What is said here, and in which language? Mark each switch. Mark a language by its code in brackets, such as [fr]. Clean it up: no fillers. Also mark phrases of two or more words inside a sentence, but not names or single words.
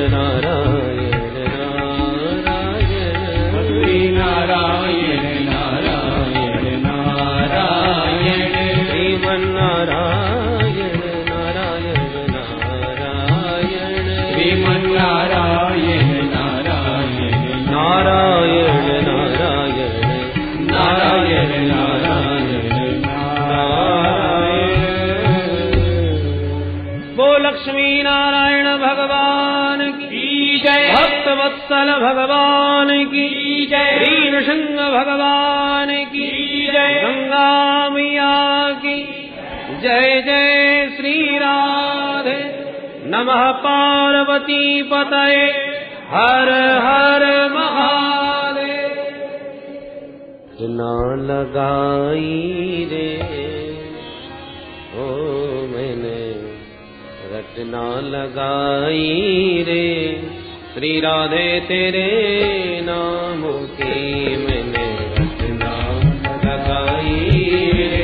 [hi] नारायण नारायण बद्री नारायण नारायण नारायण श्रीमन्नारायण नारायण नारायण श्रीमन्नारायण नारायण नारायण नारायण नारायण नारायण नारायण। वो लक्ष्मी नारायण भगवान की जय, भक्त वत्सल भगवान की जय, श्री नृसिंह भगवान की जय, गंगा मैया की जय। जय श्री राधे। [sa] नमः पार्वती पतये [hi] हर हर महादेव। ना लगाई रे ओ मैंने रचना लगाई रे, श्री राधे तेरे नाम की मैंने रचना लगाई रे,